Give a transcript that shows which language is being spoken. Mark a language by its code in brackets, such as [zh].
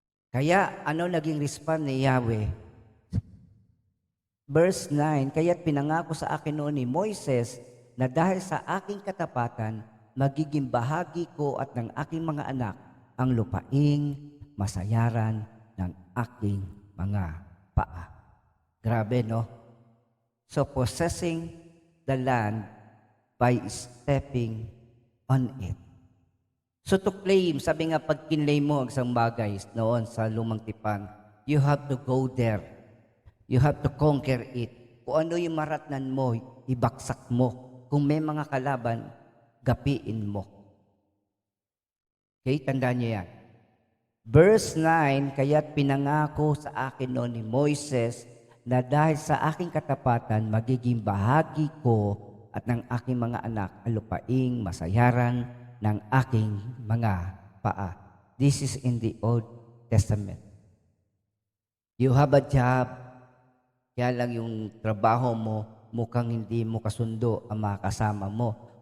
[tl] Kaya ano naging respond ni Yahweh? Verse 9, kaya't pinangako sa akin noon ni Moises na dahil sa aking katapatan, magiging bahagi ko at ng aking mga anak ang lupaing masayaran ng aking mga paa. Grabe, no? [en] So, possessing the land by stepping on it. [tl] So, to claim, sabi nga, pag kinlay mo ang isang bagay noon sa lumang tipan, [en] you have to go there. You have to conquer it. [tl] Kung ano yung maratnan mo, ibaksak mo. Kung may mga kalaban, gapiin mo. Okay, tandaan niyo yan. Verse 9, kaya't pinangako sa akin noon ni Moises na dahil sa aking katapatan, magiging bahagi ko at ng aking mga anak ang lupaing masayaran ng aking mga paa. [en] This is in the Old Testament. You have a job, [tl] kaya lang yung trabaho mo, mukhang hindi mo kasundo ang mga kasama mo.